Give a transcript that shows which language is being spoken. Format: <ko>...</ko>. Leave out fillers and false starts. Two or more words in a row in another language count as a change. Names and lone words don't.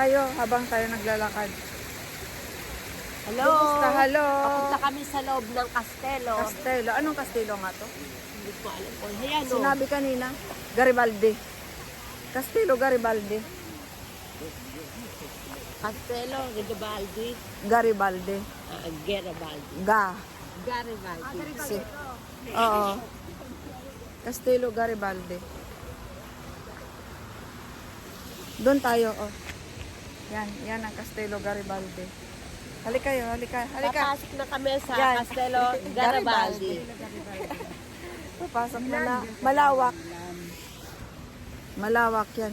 <tl>kayo habang tayo naglalakad. Hello! Kumusta? Hello! Papunta kami sa loob ng kastelo. Kastelo. Anong kastelo nga to? Hindi ko alam po. Ayan o. Sinabi kanina, Garibaldi. Kastelo Garibaldi. Kastelo, Garibaldi. Garibaldi. Garibaldi. Garibaldi. Si. Oo. Kastelo Garibaldi. Doon tayo, oh. Yan ang Kastelo Garibaldi. Halika kayo, halika. Papasok na kami sa Yan. Kastelo Garibaldi. Papasok na. Malawak. Malawak yan.</tl>